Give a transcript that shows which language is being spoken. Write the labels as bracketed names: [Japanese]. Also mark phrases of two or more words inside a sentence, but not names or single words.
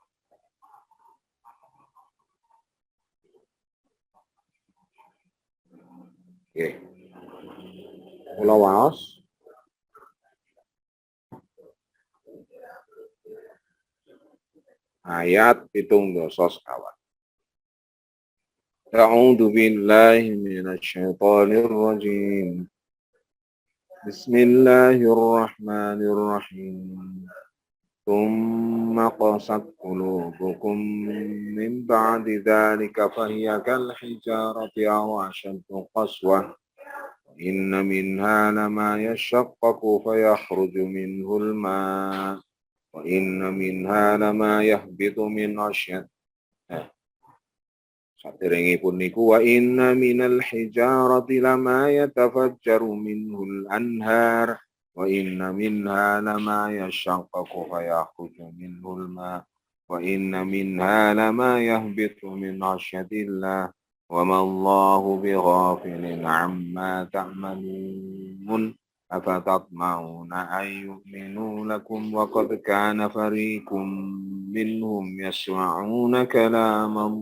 [Javanese] Oke. Kula waos. Ayat 7 sekawan. [Arabic] أعوذ بالله من الشيطان الرجيم. بسم الله الرحمن الرحيم. ثم قست قلوبكم من بعد ذلك فهي كالحجارة أو أشد قسوة إن منها لما يشقق فيخرج منه الماء وإن منها لما يهبط من خشية [Javanese] saderengipun niku [Arabic] وإن من الحجارة لما يتفجر منه الأنهار وإن منها لما يشقق فيخرج منه الماء وإن منها لما يهبط من خشية الله وما الله بغافل عما تعملون أفتطمعون أن يؤمنوا لكم وقد كان فريق منهم يسمعون كلام